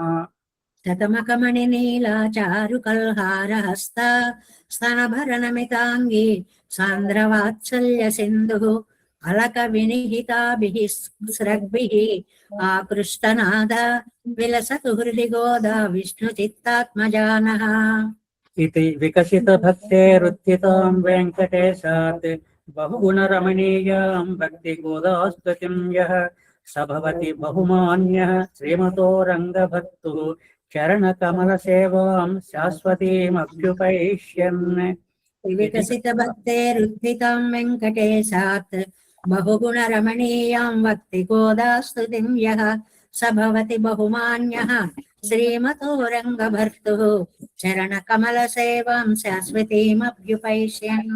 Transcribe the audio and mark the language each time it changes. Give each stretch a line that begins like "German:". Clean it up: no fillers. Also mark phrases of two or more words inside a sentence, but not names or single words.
Sanskrit: శతమకమణి నీలా చారు కల్హారహస్త స్తనభరణమితాంగి సాంద్రవాత్సల్య సింధు అలక వినిహితాభిః స్రగ్భిః ఆకృష్టనాద విలసతు హృది గోదా విష్ణు చిత్తాత్మజానః. इति विकसितभक्तेरुत्थितां वेङ्कटेशात् बहुगुणरमणीयां भक्तिगोदास्तुतिं यः स भवति बहुमान्यः श्रीमतो रङ्गभक्तुः चरणकमलसेवां शाश्वतीमभ्युपैष्यन्. వికసిత భక్తేరుత్థితాం వెంకటేశాత్ బహుగుణరమణీయాం భక్తి గోదాస్తుతిం యః స భవతి బహుమాన్యః శ్రీమతో రంగభర్తుః చరణ కమల సేవాం శాశ్వతీమభ్యుపైష్యన్.